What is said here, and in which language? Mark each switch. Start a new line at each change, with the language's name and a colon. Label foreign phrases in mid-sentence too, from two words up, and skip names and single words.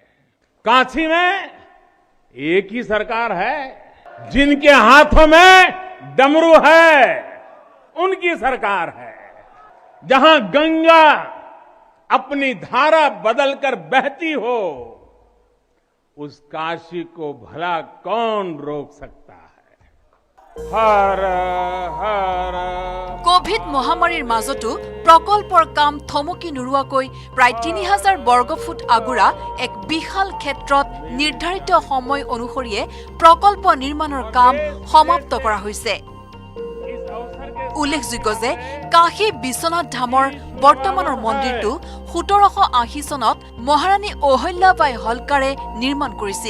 Hindi: काशी में एक ही सरकार है, जिनके हाथों में डमरू है उनकी सरकार है। जहां गंगा अपनी धारा बदलकर बहती हो, उस काशी को भला कौन रोक सकता है। हर हर
Assamese: কোভিড মহামাৰীৰ মাজতো প্ৰকল্পৰ কাম থমকি নোৰোৱাকৈ প্ৰায় ৩,০০০ বৰ্গফুট আগুৰা এক বিশাল ক্ষেত্ৰত নিৰ্ধাৰিত সময় অনুসৰিয়ে প্ৰকল্প নিৰ্মাণৰ কাম সমাপ্ত কৰা হৈছে। উল্লেখযোগ্য যে কাশী বিশ্বনাথ ধামৰ বৰ্তমানৰ মন্দিৰটো ১৭৮০ চনত মহাৰাণী অহল্যাবাই হলকাৰে নিৰ্মাণ কৰিছিল।